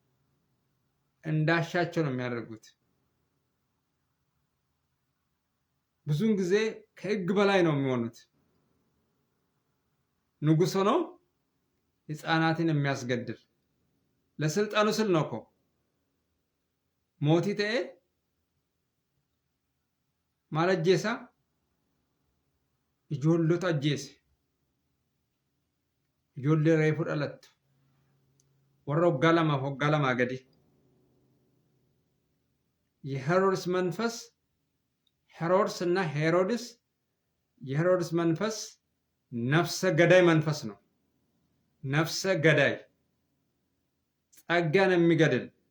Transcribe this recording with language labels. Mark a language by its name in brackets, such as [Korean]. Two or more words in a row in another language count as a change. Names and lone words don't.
[Amharic] እንዳሻቸው ነው የሚያደርጉት። ብዙም ጊዜ ከሕግ በላይ ነው የሚሆኑት። ንጉሥ ሆኖ ሕፃናትን የሚያስገድል ለስልጣኑ ስል ነው እኮ [Oromo] mootii ta'ee maal jedhaa ijoolota ajjeese, ijoollee reefuu dhalattu warra waggaa 2 waggaa 2 gadi. [Amharic] የሄሮድስ መንፈስ ሄሮድስ እና ሄሮድስ የሄሮድስ መንፈስ ነፍሰ ገዳይ መንፈስ ነው። ነፍሰ ገዳይ ጸጋን የሚገድል